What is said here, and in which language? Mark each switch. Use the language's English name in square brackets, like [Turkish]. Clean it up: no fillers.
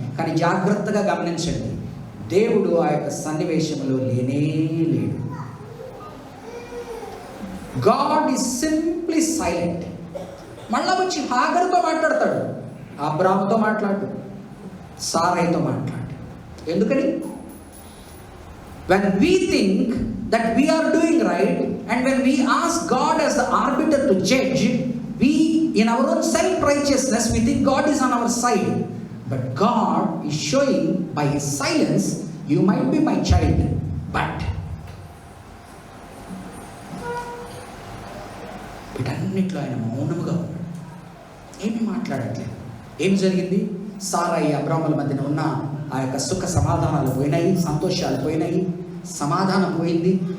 [Telugu] కానీ జాగ్రత్తగా గమనించండి, దేవుడు ఆ యొక్క సన్నివేశంలో లేనే లేడు. [English] God is simply silent. [Telugu] మళ్ళా వచ్చి హాగరుతో మాట్లాడతాడు, అబ్రాముతో మాట్లాడు, సారైతో మాట్లాడు. ఎందుకని? [English] when we think that we are doing right and when we ask God as the arbiter to judge, we in our own self righteousness we think God is on our side, but God is showing by his silence you might be my child, but [Telugu] వీటన్నిటిలో ఆయన మౌనముగా ఉన్నాడు, ఏమీ మాట్లాడట్లేదు. ఏం జరిగింది? సారాయి అబ్రాముల మధ్యన ఉన్న ఆ యొక్క సుఖ సమాధానాలు పోయినాయి, సంతోషాలు పోయినాయి, సమాధానం పోయింది.